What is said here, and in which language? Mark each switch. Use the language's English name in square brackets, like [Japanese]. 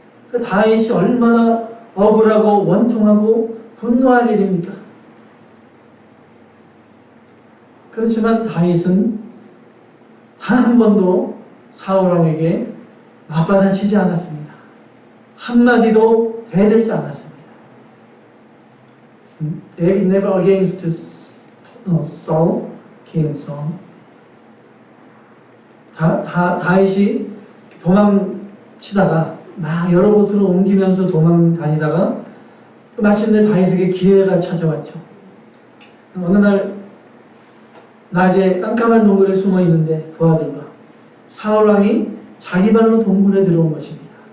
[Korean] 그 다윗이 얼마나 억울하고 원통하고 분노할 일입니까? 그렇지만 다윗은 단 한 번도 사울 왕에게 맞받아치지 않았습니다. 한마디도 대들지 않았습니다. [English] David never against Saul, King Saul. [Korean] 다윗이 도망치다가 막 여러 곳으로 옮기면서 도망 다니다가 마침내 다윗에게 기회가 찾아왔죠. 어느 날 낮에 깜깜한 동굴에 숨어 있는데 부하들과 사울 왕이 자기 발로 동굴에 들어온 것입니다.